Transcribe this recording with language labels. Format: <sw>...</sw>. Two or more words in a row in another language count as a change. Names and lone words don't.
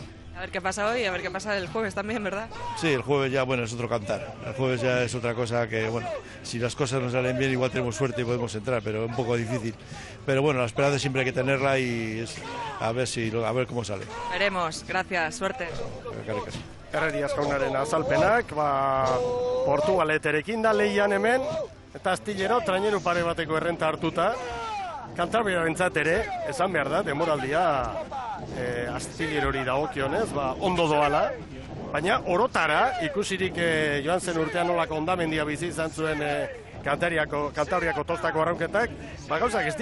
<es>A ver qué pasa hoy y a ver qué pasa el jueves también, ¿verdad? Sí, el jueves ya, bueno, es otro cantar. El jueves ya es otra cosa que, bueno, si las cosas nos salen bien, igual tenemos suerte y podemos entrar, pero es un poco difícil. Pero bueno, la esperanza siempre hay que tenerla y a ver cómo sale. Veremos, gracias, suerte.</es> <eu>Herrerias jaunaren azalpenak, Portugaleterekin da lehian hemen, eta Astillero traineru pare bateko errenta hartuta. Kantabriarentzat ere, esan behar da, demoraldia Astillerori dagokionez, ondo doala, baina orotara ikusirik joan zen urtean nolako hondamendia bizi izan zuen Kantabriako tostako arraunketak, gauzak ez</eu>